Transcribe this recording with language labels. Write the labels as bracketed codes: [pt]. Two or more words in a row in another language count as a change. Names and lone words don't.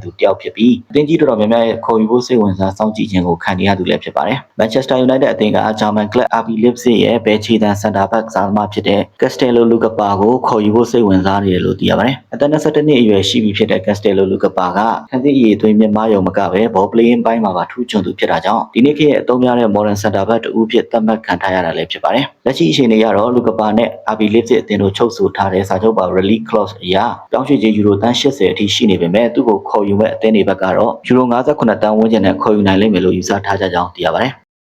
[my] သူတယောက်ဖြစ်ပြီးအသင်းကြီးတော်တော်များများရဲ့ခေါ်ယူဖို့စိတ်ဝင်စားစောင့်ကြည့်ခြင်းကိုခံရသူလည်းဖြစ်ပါတယ်။ Manchester United အသင်းကဂျာမန်ကလပ် RB Leipzig ရဲ့ဘယ်ချီတန်စင်တာဘက်ကစားသမားဖြစ်တဲ့ Castello Lukapa ကိုခေါ်ယူဖို့စိတ်ဝင်စားနေတယ်လို့သိရပါတယ်။အသက်21နှစ်အရွယ်ရှိပြီဖြစ်တဲ့ Castello Lukapa ကခန်းသစ်ရေသွင်းမြင့်မားရုံမကပဲ [en] ball playing [my] ပိုင်းမှာပါထူးချွန်သူဖြစ်တာကြောင့်ဒီနေ့ခေတ်ရဲ့အသုံးများတဲ့ [en] modern center back [my] တူဖြစ်သတ်မှတ်ခံထားရတာလည်းဖြစ်ပါတယ်။လက်ရှိအခြေအနေကတော့ Lukapa နဲ့ RB Leipzig အသင်းတို့ချုပ်ဆိုထားတဲ့စာချုပ်ပါ [en] release clause [my] အရပြောင်းရွှေ့ခြင်းယူရိုတန်း80အထိရှိနေပေမဲ့သူ့ကိုခေါ်ယူမဲ့အသင်းတွေဘက်ကတော့ယူရို58တန်းဝန်းကျင်နဲ့ခေါ်ယူနိုင်လိမ့်မယ်လို့ယူဆထားကြကြောင်းသိရပါတယ်။